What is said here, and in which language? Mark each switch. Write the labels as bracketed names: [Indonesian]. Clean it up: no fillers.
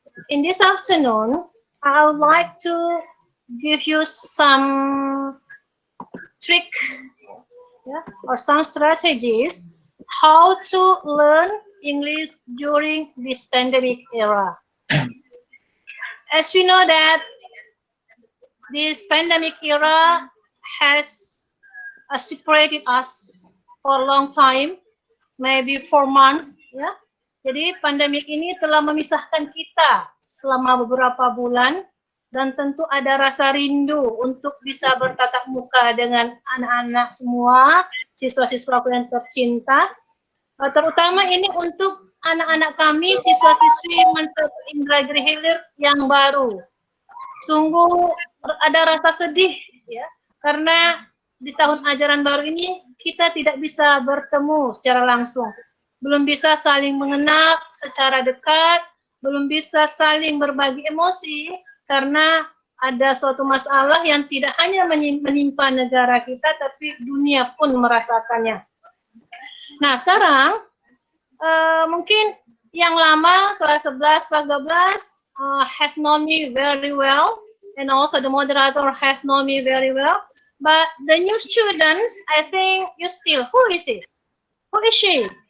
[English] In this afternoon, I would like to give you some trick, yeah, or some strategies how to learn English during this pandemic era. As we know that this pandemic era has separated us for a long time, maybe 4 months, ya. [Indonesian] Jadi pandemik ini telah memisahkan kita selama beberapa bulan, dan tentu ada rasa rindu untuk bisa bertatap muka dengan anak-anak semua, siswa-siswaku yang tercinta. Terutama ini untuk anak-anak kami, siswa-siswi Mansur Indra Giri Hilir yang baru. Sungguh ada rasa sedih, ya, karena di tahun ajaran baru ini kita tidak bisa bertemu secara langsung, belum bisa saling mengenal secara dekat, belum bisa saling berbagi emosi, karena ada suatu masalah yang tidak hanya menimpa negara kita, tapi dunia pun merasakannya. Nah, sekarang mungkin yang lama, kelas 11, kelas 12, [English] has known me very well, and also the moderator has known me very well. But the new students, I think you still, who is this? Who is she?